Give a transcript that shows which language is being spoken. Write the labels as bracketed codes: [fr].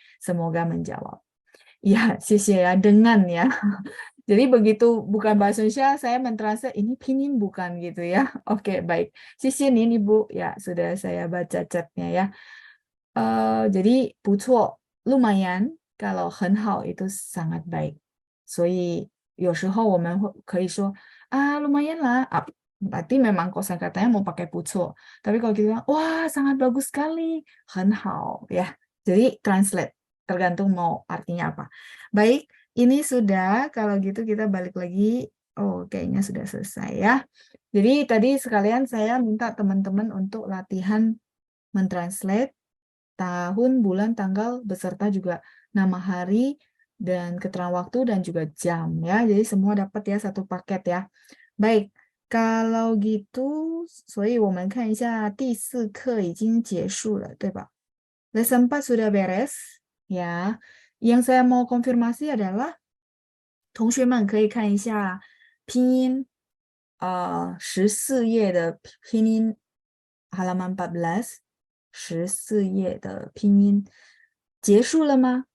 [id] Semoga menjawab. Ya, ya dengan ya. Jadi begitu bukan bahasa Indonesia, saya mentranslate ini pinyin bukan gitu ya. Oke, baik. ini Bu. Ya, sudah saya baca chatnya ya. Jadi [zh] 不错 [id] lumayan. Kalau [zh] 很好 [id] itu sangat baik. [zh] 所以有时候我们可以说 [id] lumayan lah. Berarti memang kosakatanya mau pakai [zh] 不错. [id] Tapi kalau kita bilang, wah sangat bagus sekali. [zh] 很好 [id] ya. Jadi translate. Tergantung mau artinya apa. Baik, ini sudah. Kalau gitu kita balik lagi. Oh, kayaknya sudah selesai ya. Jadi tadi sekalian saya minta teman-teman untuk latihan mentranslate tahun, bulan, tanggal, beserta juga nama hari, dan keterangan waktu, dan juga jam. Ya. Jadi semua dapat ya satu paket ya. Baik, kalau gitu, [zh] 所以我们看一下第4课已经结束了，对吧? [id] Lesson 4 sudah beres. Ya. Yang saya mau konfirmasi adalah [zh] 同学们可以看一下拼音14页的拼音 [id] halaman 14 [zh] 14页的拼音结束了吗?